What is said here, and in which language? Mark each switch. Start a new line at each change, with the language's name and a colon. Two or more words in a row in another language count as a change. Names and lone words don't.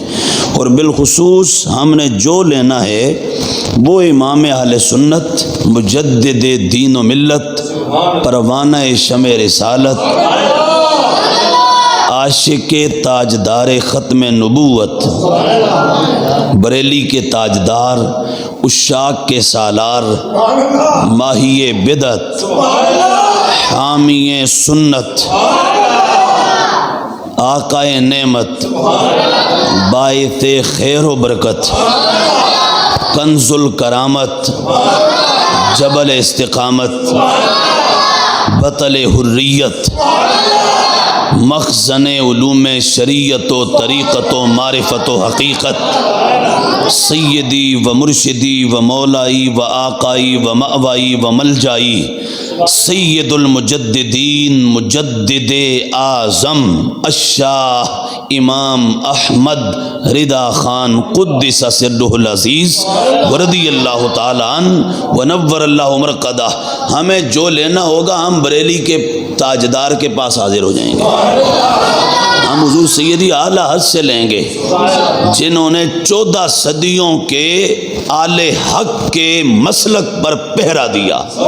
Urdu: اور بالخصوص ہم نے جو لینا ہے وہ امام اہل سنت، مجدد دین و ملت، پروانہ شمع رسالت، عاشق تاجدار ختم نبوت، بریلی کے تاجدار، عشاق کے سالار، ماہی بدعت، حامی سنت، آقا نعمت، باعث خیر و برکت، کنز الکرامت، جبل استقامت، بطل حریت، مخزن علوم شریعت و طریقت و معرفت و حقیقت،
Arabic: سیدی و مرشدی و مولائی و آقائی و مأوائی و ملجائی،
Urdu: سید المجددین مجدد اعظم الشاہ امام احمد رضا خان
Arabic: قدس سرہ العزیز ورضی اللہ تعالیٰ عنہ ونور اللہ مرقدہ۔
Urdu: ہمیں جو لینا ہوگا ہم بریلی کے تاجدار کے پاس حاضر ہو جائیں گے، ہم حضور سیدی اعلیٰ حضرت سے لیں گے جنہوں نے 14 صدیوں کے آل حق کے مسلک پر پہرا دیا۔